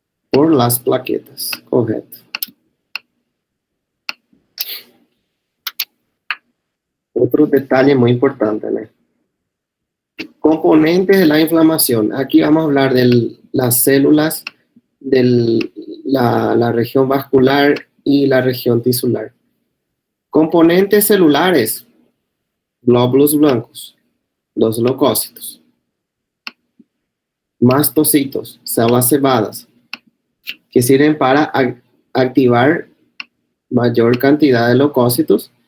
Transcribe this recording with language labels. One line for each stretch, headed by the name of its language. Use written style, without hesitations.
Spanish: Por las plaquetas, correto.
Portuguese: Outro detalhe muito importante, né?
Spanish: Componentes de la inflamación. Aquí vamos a hablar de las células de la región vascular y la región tisular. Componentes celulares. Glóbulos blancos. Los leucócitos. Mastocitos, células cebadas, que sirven para activar mayor cantidad de leucócitos.